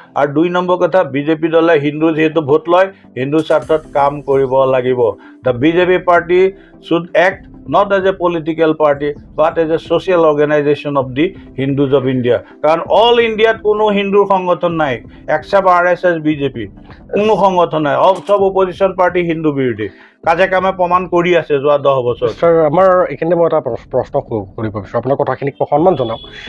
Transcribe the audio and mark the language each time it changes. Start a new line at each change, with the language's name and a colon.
Assamese: আৰু 2 নম্বৰ কথা, বিজেপি দলে হিন্দু যিহেতু ভোট লয়, হিন্দু স্বাৰ্থত কাম কৰিব লাগিব।
English: The BJP party should act not as a political party but as a social organization of the Hindus of India.
Assamese: কাৰণ অল ইণ্ডিয়াত কোনো হিন্দুৰ সংগঠন নাই এক্সেপ্ট RSS বিজেপি, কোনো সংগঠন নাই, সব অপজিশ্যন পাৰ্টি হিন্দু বিৰোধী, কাজে কামে প্ৰমাণ কৰি আছে যোৱা 10 বছৰ। ছাৰ, আমাৰ এইখিনিতে মই এটা প্ৰশ্ন কৰিব বিচাৰোঁ, আপোনাৰ কথাখিনিক মই সন্মান জনাওঁ।